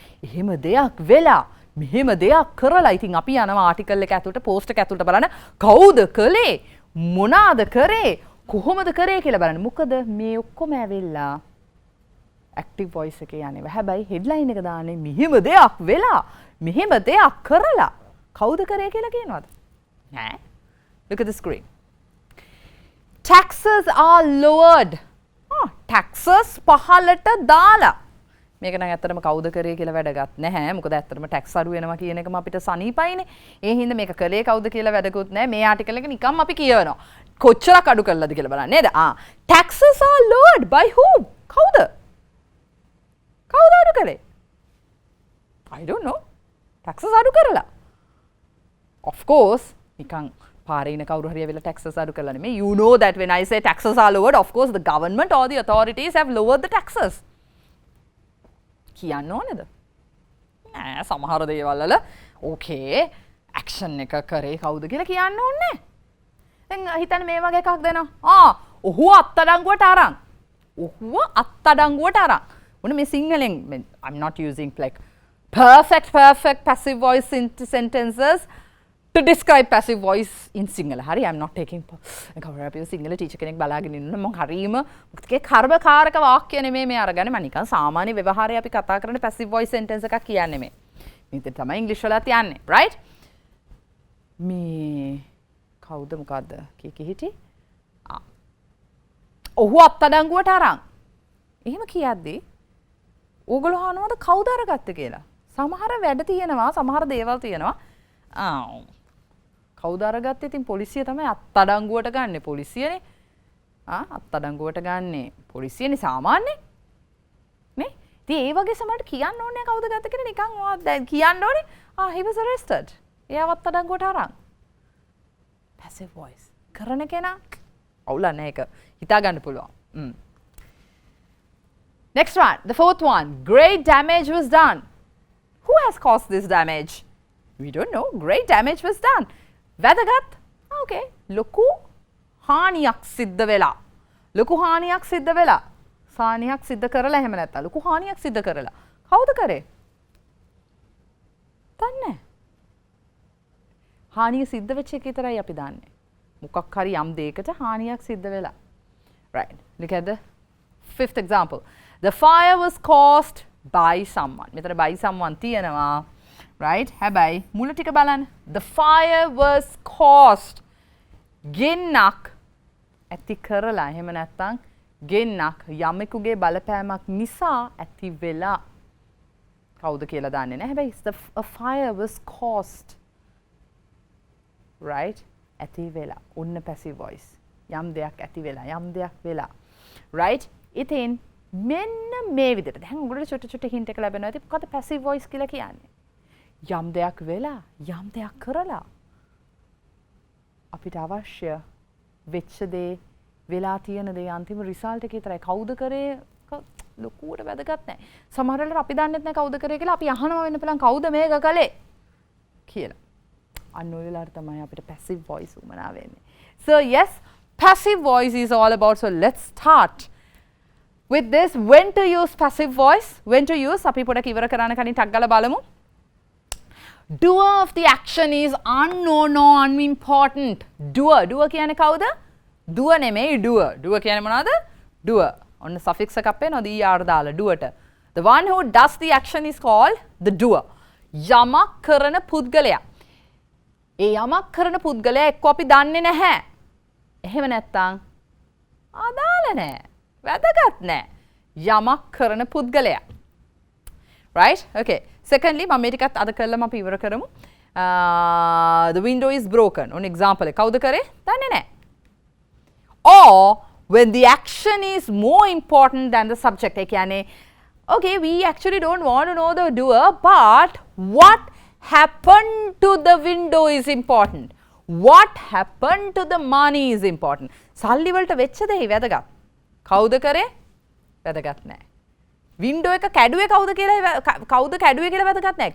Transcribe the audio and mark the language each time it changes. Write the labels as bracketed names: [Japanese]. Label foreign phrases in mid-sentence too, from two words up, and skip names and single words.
[Sinhala] එහෙම දෙයක් වෙලා මෙහෙම දෙයක් කරලා ඉතින් අපි යනවා ආටිකල් එක ඇතුළට post එක ඇතුළට බලන්න කවුද කළේ? මොනාද කරේ? කොහොමද කරේ කියලා බලන්න. මොකද මේ ඔක්කොම ඇවිල්ලා [English] active voice [Sinhala] එකේ යන්නේ. හැබැයි headline එක දාන්නේ මෙහෙම දෙයක් වෙලා මෙහෙම දෙයක් කරලා කවුද කරේ කියලා කියනවද? නෑ. [English] Look at the screen. Taxes are lowered. [Sinhala] taxes පහලට දාලා. මේක නම් ඇත්තටම කවුද කරේ කියලා වැඩගත් නැහැ. මොකද ඇත්තටම tax අඩු වෙනවා කියන එකම අපිට සනීපයිනේ. ඒ හින්දා මේක කළේ කවුද කියලා වැඩකුත් නැහැ. මේ ආටිකල් එක නිකම් අපි කියවනවා. කොච්චරක් අඩු කළාද කියලා බලන්න නේද? [English] taxes are lowered by whom? [Sinhala] කවුද අඩු කළේ? [English] I don't know. [Sinhala] taxes අඩු කරලා. [English] Of course, [Sinhala] නිකන් පාරේ ඉන කවුරු හරි ඇවිල්ලා taxes අඩු කරලා නෙමෙයි. [English] You know that when I say taxes are lowered, of course the government or the authorities have lowered the taxes. [Sinhala] කියන්න ඕනේද? නෑ සමහර දේවල් වල okay action එක කරේ කවුද කියලා කියන්න ඕනේ. දැන් හිතන්න මේ වගේ එකක් දෙනවා. ඔහුව අත්අඩංගුවට අරන්. මොන මේ සිංහලෙන් [English] I'm not using like perfect passive voice sentences. to describe passive voice in Sinhala. [Sinhala] Hari, [English] I'm not taking [Sinhala] කවුරු සිංහල ටීචර් කෙනෙක් බලාගෙන ඉන්න මම හරීම මොකද කර්මකාරක වාක්‍ය නෙමෙයි මේ අරගන්නේ මම නිකන් සාමාන්‍ය ව්‍යවහාරය අපි කතා කරන [English] passive voice sentence [Sinhala] එකක් කියන්නේ මේ. මේක තමයි ඉංග්‍රීසි වලත් යන්නේ, right? මේ කවුද මොකද්ද කී හිටි? ඔහු අත්අඩංගුවට අරන්. එහෙම කියද්දී ඕගොල්ලෝ අහනවද කවුද අරගත්තේ කියලා? සමහර වැඩ තියෙනවා, සමහර දේවල් තියෙනවා. කවුද අරගත්තේ? ඉතින් පොලිසිය තමයි අත්අඩංගුවට ගන්නෙ. පොලිසියනේ. අත්අඩංගුවට ගන්නෙ. පොලිසියනේ සාමාන්‍යයෙන්. නේ? ඉතින් ඒ වගේ සමහරට කියන්න ඕනේ කවුද ගත්තේ කියලා නිකන් දැන් කියන්න ඕනේ. [English] he was arrested. [Sinhala] එයාව අත්අඩංගුවට අරන්. [English] passive voice. [Sinhala] කරන කෙනා අවුලක් නැහැ ඒක. හිතා ගන්න පුළුවන්. [English] Next one, the fourth one. Great damage was done. Who has caused this damage? We don't know. Great damage was done. [Sinhala] වැදගත්. Okay. ලොකු හානියක් සිද්ධ වෙලා. ලොකු හානියක් සිද්ධ වෙලා. හානියක් සිද්ධ කරලා එහෙම නැත්නම් ලොකු හානියක් සිද්ධ කරලා. කවුද කරේ? දන්නේ. හානිය සිද්ධ වෙච්ච එක විතරයි අපි දන්නේ. මොකක් හරි යම් දෙයකට හානියක් සිද්ධ වෙලා. [English] Right. Look at the fifth example. The fire was caused by someone. [Sinhala] මෙතන [English] by someone [Sinhala] තියෙනවා. Right? හැබැයි මුල ටික බලන්න. [English] The fire was caused. [Sinhala] ගෙන්නක් ඇති කරලා එහෙම නැත්නම් ගෙන්නක් යමෙකුගේ බලපෑමක් නිසා ඇති වෙලා. කවුද කියලා දන්නේ නැහැ. හැබැයි [English] a fire was caused. Right? [Sinhala] ඇති වෙලා. ඔන්න [English] passive voice. [Sinhala] යම් දෙයක් ඇති වෙලා, යම් දෙයක් වෙලා. Right? ඉතින් මෙන්න මේ විදිහට දැන් උගලට චුට්ට hint එක ලැබෙනවා. ඉතින් මොකද [English] passive voice [Sinhala] කියලා කියන්නේ? යම් දෙයක් වෙලා, යම් දෙයක් කරලා අපිට අවශ්‍ය වෙච්ච දේ, වෙලා තියෙන දේ අන්තිම result එක විතරයි. කවුද කරේ ලොකුවට වැදගත් නැහැ. සමහර වෙලාවට අපි දන්නෙත් නැහැ කවුද කරේ කියලා. අපි අහනවා වෙන්න පුළුවන් කවුද මේක කළේ කියලා. අන්න ඔය වෙලාවට තමයි අපිට [English] passive voice [Sinhala] උමනා වෙන්නේ. [English] So yes, passive voice is all about. So let's start with this. When to use passive voice? When to use? [Sinhala] අපි පොඩක් ඉවර කරන්න කලින් ටක් ගාලා බලමු. [English] Doer of the action is unknown or unimportant. [Sinhala] Doer කියන්නේ කවුද? doer නෙමෙයි doer. doer කියන්නේ මොනවද? doer. ඔන්න suffix එකක් පේනවද? er දාලා doerට. [English] The one who does the action is called the doer. [Sinhala] යමක් කරන පුද්ගලයා. ඒ යමක් කරන පුද්ගලයා එක්ක අපි දන්නේ නැහැ. එහෙම නැත්තම් අදාළ නැහැ. වැදගත් නැහැ. යමක් කරන පුද්ගලයා. [English] Right? Okay. Secondly, [Sinhala] මම මේ ටිකත් අද කළාම අපි ඉවර කරමු. [English] The window is broken. [Sinhala] ඔන්න example එක. කවුද කරේ? දන්නේ නැහැ. [English] Or when the action is more important than the subject. [Sinhala] ඒ කියන්නේ [English] okay, we actually don't want to know the doer, but what happened to the window is important. What happened to the money is important. [Sinhala] සල්ලි වලට වෙච්ච දේ වැදගත්. කවුද කරේ? වැදගත් නැහැ. වින්ඩෝ එක කැඩුවේ කවුද කැඩුවේ කියලා වැදගත් නැහැ.